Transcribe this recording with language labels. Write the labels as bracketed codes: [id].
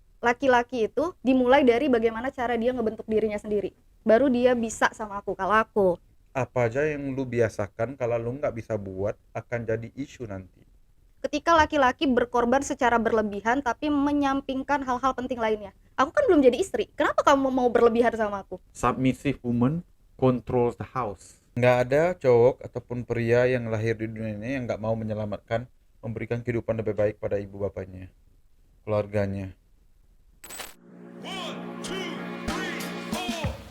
[id] Laki-laki itu dimulai dari bagaimana cara dia ngebentuk dirinya sendiri, baru dia bisa sama aku. Kalau aku, Apa aja yang lu biasakan kalau lu nggak bisa buat akan jadi isu nanti. ketika laki-laki berkorban secara berlebihan tapi menyampingkan hal-hal penting lainnya, aku kan belum jadi istri, kenapa kamu mau berlebihan sama aku? [en] Submissive woman controls the house. [id] Nggak ada cowok ataupun pria yang lahir di dunia ini yang nggak mau menyelamatkan, memberikan kehidupan lebih baik pada ibu bapaknya, keluarganya. [en] One, two, three, four.